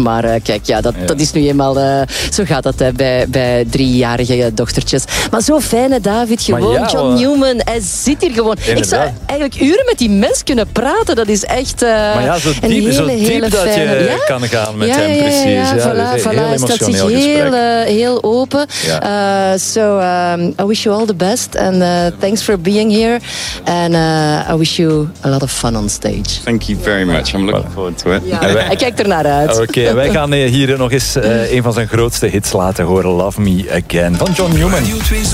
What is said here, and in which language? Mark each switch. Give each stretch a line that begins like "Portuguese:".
Dutch: Maar kijk, ja, dat is nu eenmaal, zo gaat dat bij 3-jarige dochtertjes. Maar zo fijne David, gewoon. Ja, John Newman, hij zit hier gewoon. Inderdaad. Ik zou eigenlijk uren met die mens kunnen praten. Dat is echt een hele fijne... Maar ja, zo diep fijne... dat je kan gaan met hem, precies. Ja, voilà, dus heel emotioneel staat zich heel open. Ja.
English: I wish you all the best. And thanks for being here. And I wish you a lot of fun on stage. Thank you very much. I'm looking forward to it.
Dutch: Ja. Hij kijkt ernaar uit. Okay, wij gaan hier nog eens een van zijn grootste hits laten horen. Love Me Again van John Newman.